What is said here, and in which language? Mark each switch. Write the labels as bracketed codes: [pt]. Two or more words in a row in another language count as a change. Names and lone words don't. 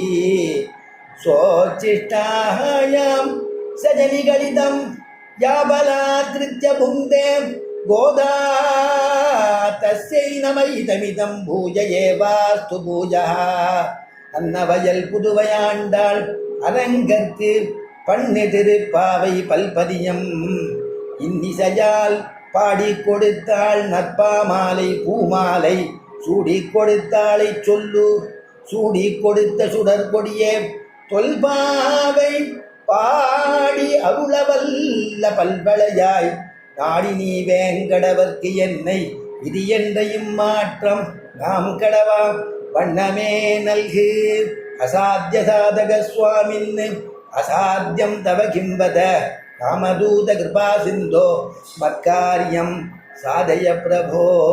[sa] स्वोच्छिष्टायां सजनिगलितं या बलात्कृत्य भुङ्क्ते गोदा तस्यै नमैदमिदं भूय एवास्तु भूयः [ta] அன்னவயல் புதுவை ஆண்டாள் அரங்கற்கு பண்ணு திருப்பாவை பல்பதியம் இன்னிசையால் பாடி கொடுத்தாள் நற்பாமாலை பூமாலை சூடி கொடுத்தாளை சொல்லு சூடி கொடுத்த சுடற்கொடியே தொல்பாவை பாடி அருளவல்ல பல்வளையாய் நாடி நீ வேங்கடவர்க்கு என்னை விதி என்றையும் மாற்றம் நாம் கடவா வண்ணமே நல்கு [sa] असाध्य साधक स्वामिन् असाध्यं तव किं वद रामदूत कृपासिन्धो मत्कार्यं साधय प्रभो